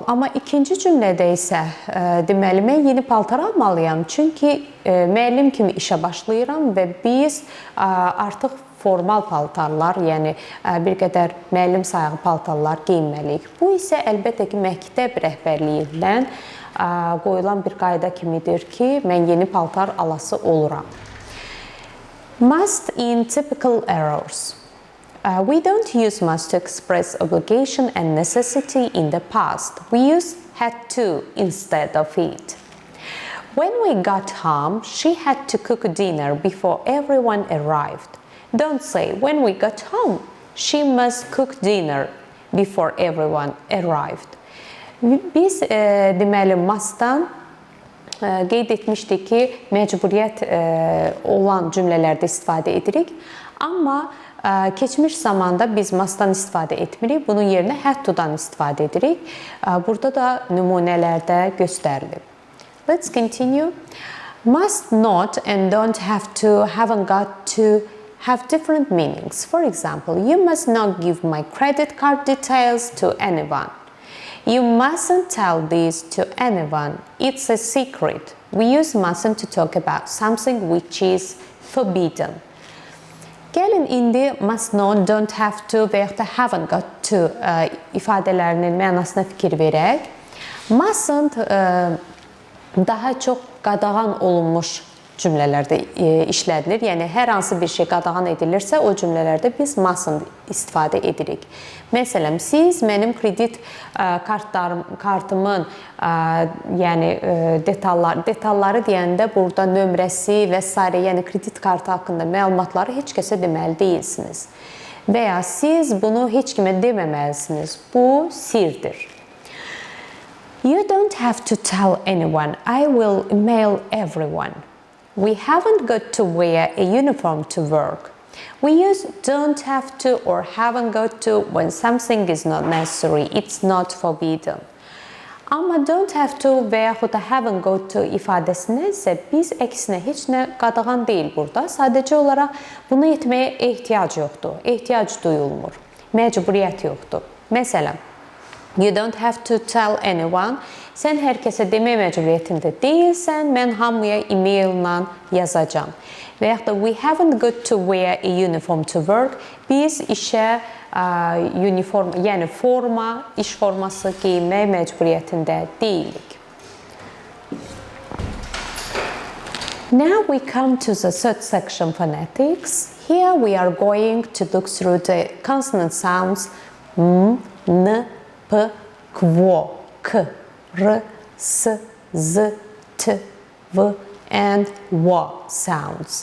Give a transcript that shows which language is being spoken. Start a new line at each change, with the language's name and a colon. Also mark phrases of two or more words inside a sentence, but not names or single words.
Azerbaijani: Amma ikinci cümlədə isə deməli mən yeni paltar almalıyam, çünki müəllim kimi işə başlayıram və biz artıq formal paltarlar, yəni bir qədər müəllim sayağı paltarlar geyinməliyik. Bu isə əlbəttə ki, məktəb rəhbərliyindən qoyulan bir qayda kimidir ki, mən yeni paltar alası oluram.
English: Must in typical errors. We don't use must to express obligation and necessity in the past. We use had to instead of it. When we got home, she had to cook dinner before everyone arrived. Don't say, when we got home, she must cook dinner before everyone arrived.
Azerbaijani: Biz deməli must'dan qeyd etmişdik ki, məcburiyyət olan cümlələrdə istifadə edirik. Amma keçmiş zamanda biz must'dan istifadə etmirik. Bunun yerinə
English: had to'dan
Azerbaijani: istifadə edirik. Burada da nümunələrdə göstərilir.
English: Let's continue. Must not and don't have to, haven't got to have different meanings. For example, you must not give my credit card details to anyone. You mustn't tell this to anyone. It's a secret. We use mustn't to talk about something which is forbidden.
Azerbaijani: Gəlin indi
English: must not, don't have to
Azerbaijani: və yaxud da
English: haven't got to
Azerbaijani: ifadələrinin mənasına fikir verək. Mustn't daha çox qadağan olunmuş cümlələrdə işlədilir. Yəni, hər hansı bir şey qadağan edilirsə, o cümlələrdə biz mustn't istifadə edirik. Məsələn, siz mənim kredit kartımın detalları deyəndə burada nömrəsi və s. yəni kredit kartı haqqında məlumatları heç kəsə deməli deyilsiniz. Və ya siz bunu heç kimə deməməlisiniz. Bu sirdir.
English: You don't have to tell anyone. I will email everyone. We haven't got to wear a uniform to work. We use don't have to or haven't got to when something is not necessary. It's not forbidden.
Azerbaijani: Amma
English: don't have to
Azerbaijani: və yaxud da
English: haven't got to
Azerbaijani: ifadəsini isə biz əksinə heç nə qadağan deyil burada. Sadəcə olaraq bunu etməyə ehtiyac yoxdur. Ehtiyac duyulmur. Məcburiyyət yoxdur. Məsələn,
English: you don't have to tell anyone.
Azerbaijani: Sən hər kəsə demək məcburiyyətində deyilsən, mən hamıya e-maillə yazacağam. Və yaxud da
English: we haven't got to wear a uniform to work.
Azerbaijani: Biz işə uniform, yəni forma, iş forması geyinmək məcburiyyətində deyilik.
English: Now we come to the third section, phonetics. Here we are going to look through the consonant sounds m, n, p, kvo, k, r, s, z, t, v, and w sounds.